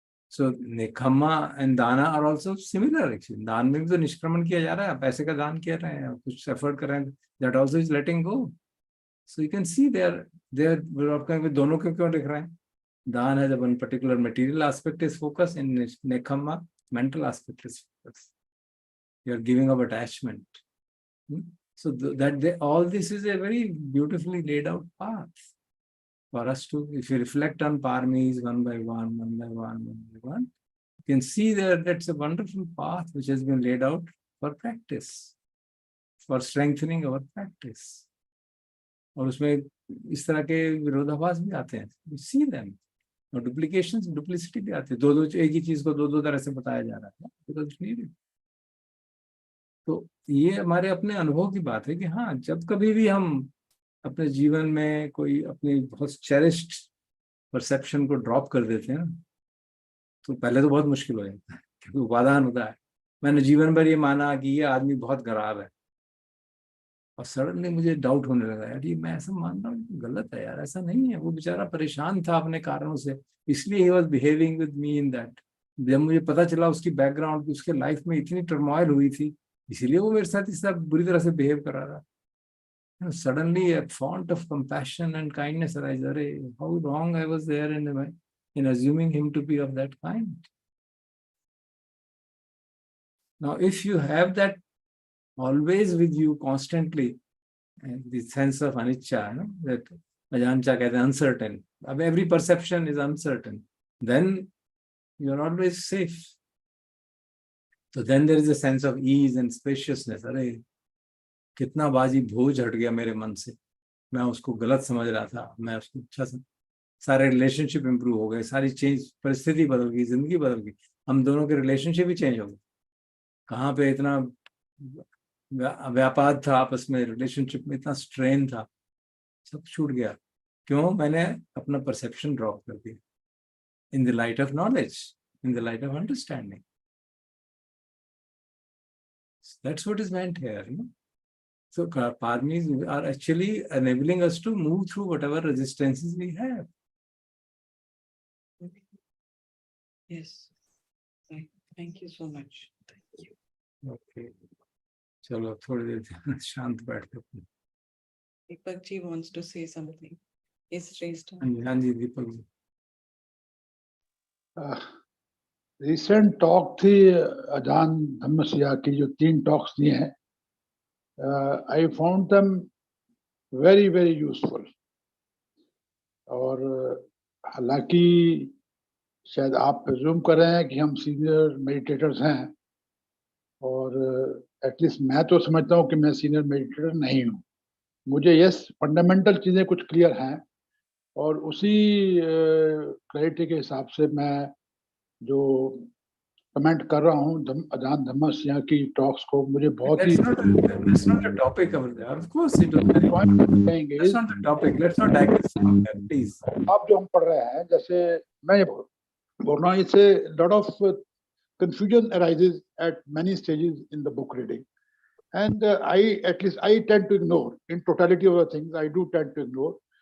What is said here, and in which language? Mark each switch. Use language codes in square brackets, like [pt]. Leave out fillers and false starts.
[en] So nekkhamma and dana are also similar actually. [hi] दान में भी तो निष्क्रमण किया जा रहा है, पैसे का दान कर रहे हैं, कुछ एफर्ट कर रहे हैं. [en] That also is letting go. So you can see there [hi] दोनों के क्यों लिख रहे हैं. [en] Dana has one particular material aspect is focus, in nekhamma mental aspect is focus. You are giving up attachment. So all this is a very beautifully laid out path for us to, if you reflect on paramis one by one, you can see that that's a wonderful path which has been laid out for practice, for strengthening our practice. [hi] और उसमें इस तरह के विरोधाभास भी आते हैं. [en] You see them. [hi] और डुप्लीसिटी भी आती है. एक ही चीज को दो तरह से बताया जा रहा है, [en] because it's needed. [hi] तो ये हमारे अपने अनुभव की बात है कि हाँ, जब कभी भी हम अपने जीवन में कोई अपनी बहुत चेरिश्ड परसेप्शन को ड्रॉप कर देते हैं ना, तो पहले तो बहुत मुश्किल हो जाता है, क्योंकि उपादान होता है. मैंने जीवन भर ये माना कि ये आदमी बहुत खराब है, और सडनली मुझे डाउट होने लगा, यार ये मैं ऐसा मान रहा हूँ, गलत है यार, ऐसा नहीं है. वो बेचारा परेशान था अपने कारणों से, इसलिए he [en] Was behaving with me in that. [hi] जब मुझे पता चला उसकी बैकग्राउंड, उसके लाइफ में इतनी टर्मोइल हुई थी, इसीलिए वो मेरे साथ इस तरह बुरी तरह से बिहेव करा रहा. [en] Suddenly a font of compassion and kindness arises. How wrong I was there in assuming him to be of that kind. Now, if you have that always with you constantly, the sense of anicca, that ajancha [hi] कहते हैं [en] uncertain. Every perception is uncertain. Then you are always safe. So then there is a sense of ease and spaciousness. [hi] अरे कितना बाजी बोझ हट गया मेरे मन से. मैं उसको गलत समझ रहा था, मैं उसको अच्छा सारे रिलेशनशिप इंप्रूव हो गए, सारी चेंज, परिस्थिति बदल गई, जिंदगी बदल गई, हम दोनों के रिलेशनशिप ही चेंज हो गए. कहाँ पे इतना व्यापार था आपस में, रिलेशनशिप में इतना स्ट्रेन था, सब छूट गया. क्यों? मैंने अपना परसेप्शन ड्रॉप कर दिया. [en] In the light of knowledge, in the light of understanding. That's what is meant here, you know? So paramis are actually enabling us to move through whatever resistances we have. Yes. Thank you so much. Thank you. Okay. [hi] चलो थोड़ी देर शांत बैठ के. [en] Deepak ji wants to say something. is raised. [hi] हाँ जी Deepak ji. Recent talk थी अजान धम्मसिया की, जो 3 टॉक्स दिए हैं, [en] I found them very very useful. [hi] और हालांकि शायद आप प्रिज्यूम कर रहे हैं कि हम सीनियर मेडिटेटर्स हैं, और एटलीस्ट मैं तो समझता हूँ कि मैं सीनियर मेडिटेटर नहीं हूँ। मुझे यस फंडामेंटल चीज़ें कुछ क्लियर हैं, और उसी क्लैरिटी के हिसाब से मैं जो कमेंट कर रहा हूँ अजान धम्मसिया की टॉक्स को, मुझे बहुत ही [en] That's not the topic over there. Of course it was very [hi] कहेंगे। [en] That's not the topic. Let's not digress from that, please. [hi] आप जो हम पढ़ रहे हैं, जैसे मैं ये बोल रहा हूँ, इससे [en] Lot of confusion arises at many stages in the book reading, and I tend to ignore in totality of the things. I do tend to ignore.